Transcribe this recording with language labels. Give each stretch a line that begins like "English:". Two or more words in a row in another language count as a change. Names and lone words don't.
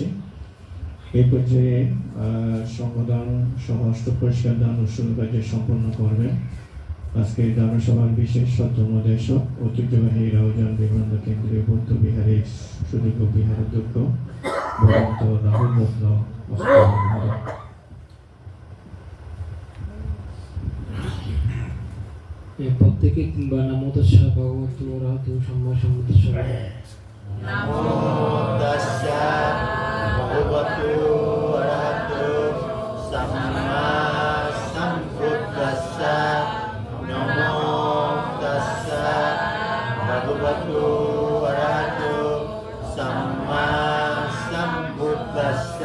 Bangla: এই পর্যায়ে সংগদান সহ অষ্ট পুরস্কার দান উৎসব কার্য সম্পন্ন করবেন আজকে দানসভার বিশেষ শ্রদ্ধামোদেশক ঐতিহ্যবাহী রাউজান বিমানবন্দর কেন্দ্রীয় বৌদ্ধ বিহারের সুযোগ্য বিহার অধ্যক্ষ ভদন্ত রাহুল রত্ন মহোদয়। প্রত্যেকে কিংবা
Pali: নামো তাস্সা ভগবতু অরহতু সম্মা সম্বুদ্ধস্য নামো তাস্সা ভগবতু অরহতু সম্মা সম্বুদ্ধস্য। নমো তাস্সা ভগবতু অরহতু সম্মা সম্বুদ্ধস্য।